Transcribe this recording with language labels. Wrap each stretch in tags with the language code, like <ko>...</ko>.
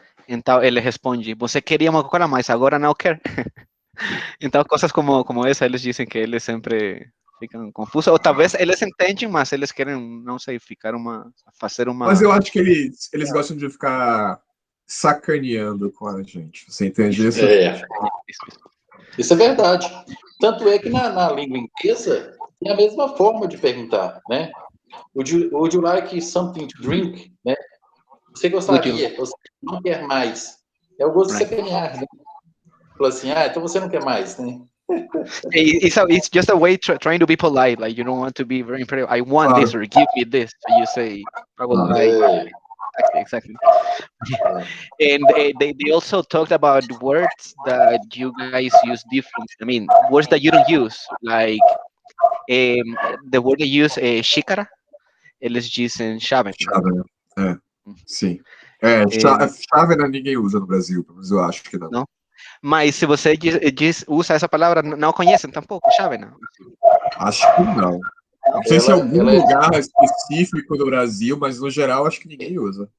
<pt>Então ele responde, você queria uma Coca-Cola, mas agora não quer. Então coisas como essa, eles dizem que eles sempre ficam confusos, ou talvez eles entendem, mas eles querem, não sei, fazer uma... Mas eu acho que eles gostam de ficar sacaneando com a gente. Você entende isso? Isso é verdade. Tanto é que na língua inglesa tem a mesma forma de perguntar, né?</pt> <en>Would you like something to drink?</en> <pt>Né? Você gostaria, você não quer mais. É o gosto de sacanear, né? Fala assim, então você não quer mais, né?</pt> <en>It's just a way trying to be polite, like you don't want to be very imperative. I want this or give me this. So you say, I would like. Exactly. And they also talked about words that you guys use different. I mean, words that you don't use, like the word they use, xícara,</en> <pt>eles dizem chave. Chave, sim. Chave ninguém usa no Brasil, mas eu acho que não. Não? Mas se você usa essa palavra, não conhecem tampouco, chave, não? Acho que não. Não sei se em algum lugar específico do Brasil, mas no geral acho que ninguém usa.</pt>